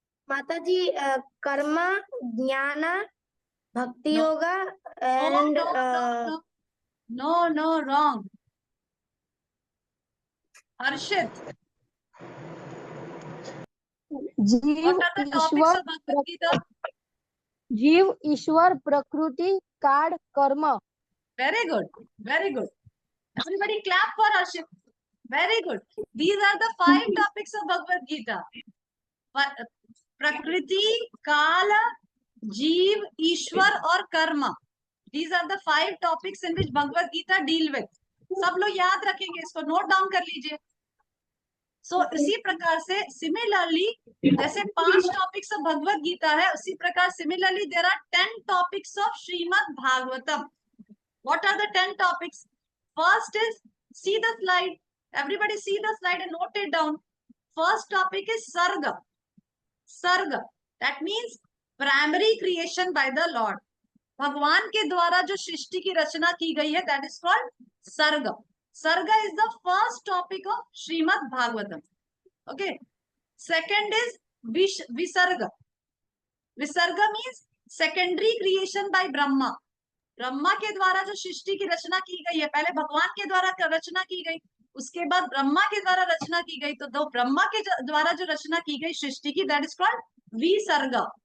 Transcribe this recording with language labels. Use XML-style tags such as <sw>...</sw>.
<en>Mataji, karma, jnana, bhakti yoga, and No, wrong. Harshit.</en> <hi>जीव</hi> <en>What are the topics of Bhagavad Gita?</en> <hi>जीव ईश्वर प्रकृति काल कर्म.</hi> <en>Very good. Very good. Everybody clap for Harshit. Very good. These are the 5 topics of Bhagavad Gita.</en> <hi>Prakriti, Kala, Jeev, Ishwar और Karma.</hi> <en>These are the 5 topics in which Bhagavad Gita deal with.</en> <hi>सब लोग याद रखेंगे, इसको note down कर लीजिए.</hi> <en>So</en> <hi>इसी प्रकार से</hi> <en>similarly</en> <hi>जैसे</hi> <en>5 topics of Bhagavad Gita</en> <hi>है, उसी प्रकार</hi> <en>similarly there are 10 topics of Srimad Bhagavatam. What are the 10 topics? First is, see the slide. Everybody see the slide and note it down. First topic is Sarga. Sarga. That means primary creation by the Lord.</en> <hi>भगवान के द्वारा जो सृष्टि की रचना की गई है,</hi> <en>that is called Sarga. Sarga is the first topic of Srimad Bhagavatam. Okay. Second is Visarga. Visarga means secondary creation by Brahma.</en> <hi>Brahma के द्वारा जो सृष्टि की रचना की गई है, पहले भगवान के द्वारा रचना की गई, उसके बाद ब्रह्मा के द्वारा रचना की गई, तो दो ब्रह्मा के द्वारा जो रचना की गई सृष्टि की,</hi> <en>that is called</en> <hi>विसर्ग.</hi>